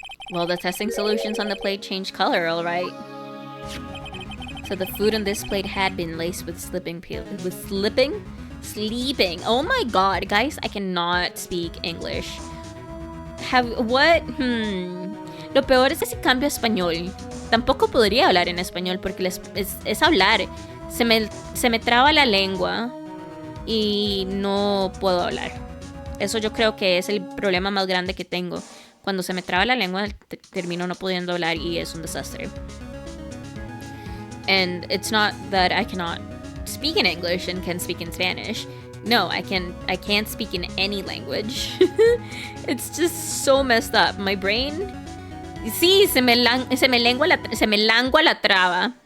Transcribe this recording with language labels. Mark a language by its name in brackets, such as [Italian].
[English] Well, the testing solutions on the plate changed color, alright. So the food on this plate had been laced with sleeping pills. With sleeping? Oh my god, guys, I cannot speak English. What? [Spanish] Lo peor es que si cambio a español. Tampoco podría hablar en español porque es hablar. Se me traba la lengua y no puedo hablar. Eso yo creo que es el problema más grande que tengo. Cuando se me traba la lengua, termino no pudiendo hablar y es un desastre. [English] And it's not that I cannot speak in English and can speak in Spanish. No, I can't speak in any language. It's just so messed up. My brain... [Spanish] Sí, se me lengua la traba.